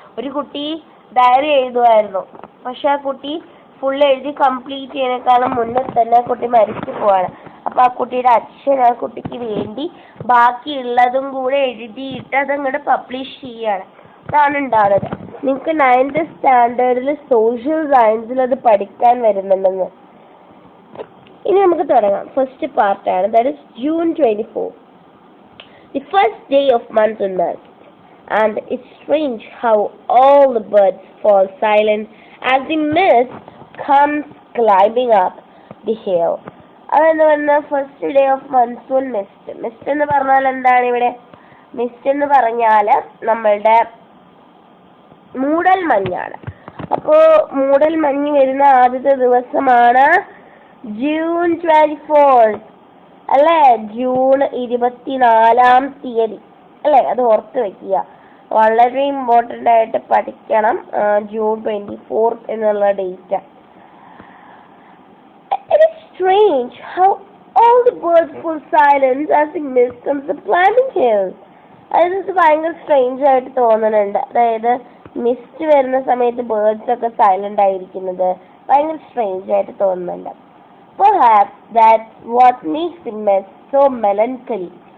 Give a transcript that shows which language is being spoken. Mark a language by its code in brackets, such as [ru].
[ml] ഒരു കുട്ടി ഡയറി എഴുതുമായിരുന്നു, പക്ഷെ ആ കുട്ടി ഫുൾ എഴുതി കംപ്ലീറ്റ് ചെയ്യുന്നതിനേക്കാളും മുന്നേ തന്നെ ആ കുട്ടി മരിച്ചു പോവാണ്. അപ്പോൾ ആ കുട്ടിയുടെ അച്ഛൻ ആ കുട്ടിക്ക് വേണ്ടി ബാക്കിയുള്ളതും കൂടെ എഴുതിയിട്ട് അതങ്ങോട്ട് പബ്ലിഷ് ചെയ്യുകയാണ്. അതാണ് ഉണ്ടാവുന്നത്. നിങ്ങൾക്ക് 9th സ്റ്റാൻഡേർഡിൽ സോഷ്യൽ സയൻസിൽ അത് പഠിക്കാൻ വരുന്നുണ്ടെന്ന്. ഇനി നമുക്ക് തുടങ്ങാം. ഫസ്റ്റ് പാർട്ടാണ്, [en] That is June 24, the first day of monsoon mist, and it's strange how all the birds fall silent as the mist comes climbing up the hill. [ml] അതെന്ന് പറഞ്ഞാൽ first day of monsoon mist. Mist എന്ന് പറഞ്ഞാൽ എന്താണ് ഇവിടെ? Mist എന്ന് പറഞ്ഞാൽ നമ്മളുടെ മൂടൽ മഞ്ഞാണ്. അപ്പോൾ മൂടൽ മഞ്ഞ് വരുന്ന ആദ്യത്തെ ദിവസമാണ് June 24 അല്ലേ, ജൂൺ 24 അല്ലേ. അത് ഓർത്ത് വെക്കുക, വളരെ ഇമ്പോർട്ടൻ്റ് ആയിട്ട് പഠിക്കണം. June 24 എന്നുള്ള date. [en] It is strange how all the birds fall silent as the mist comes to climbing hills. [ml] അതായത് ഭയങ്കര സ്ട്രേഞ്ച് ആയിട്ട് തോന്നുന്നുണ്ട്. അതായത് മിസ്റ്റ് വരുന്ന സമയത്ത് ബേർഡ്സ് ഒക്കെ സൈലന്റ് ആയിരിക്കുന്നത് ഭയങ്കര സ്ട്രേഞ്ച് ആയിട്ട് തോന്നുന്നുണ്ട്. [en] Perhaps that's what makes the mist so melancholy.